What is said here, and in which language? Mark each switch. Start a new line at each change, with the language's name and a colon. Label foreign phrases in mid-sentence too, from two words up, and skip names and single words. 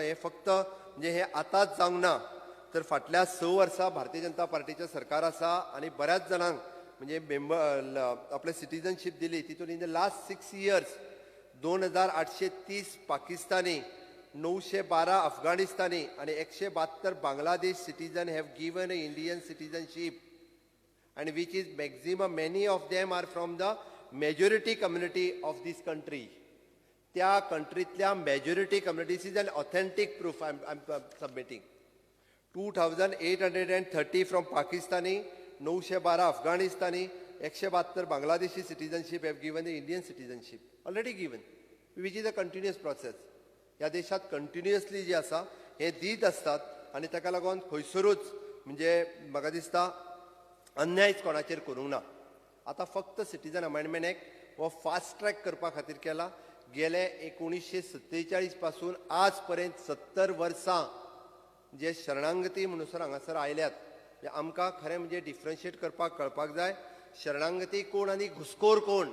Konkani: हे फक्त म्हणजे हे आतांच जावंक ना तर फाटल्या 6 वर्सां भारतीय जनता पार्टीचें सरकार आसा आनी बऱ्याच जाणांक म्हणजे आपले सिटीजनशीप दिली.
English: तितून in the last 6 years 2830 पाकिस्तानी, 912 अफगाणिस्तानी आणि 172 Bangladesh citizen have given a Indian citizenship and which is maximum, many of them are from the majority community of this country.
Konkani: त्या कंट्रीतल्या
English: majority community is an authentic proof I am submitting. 2830 from Pakistani, 912 Afghanistani, 172 Bangladeshi citizenship have given the Indian citizenship already given which is a continuous process.
Konkani: ह्या देशात कंटिन्युअसली जे आसा हे दीत असतात आनी ताका लागून खंयसरूच म्हणजे म्हाका दिसता अन्यायच कोणाचेर करूंक ना. आतां फक्त सिटीजन अमेंडमेंट एक्ट हो
English: fast track
Konkani: करपा खातीर केला. गेले 1947 पासून आज पर्यंत 70 वर्सां जे शरणागती म्हणूसर हांगासर आयल्यात आमकां खरें म्हणजे डिफरन्शिएट करपाक कळपाक जाय शरणागती कोण आनी घुसखोर कोण.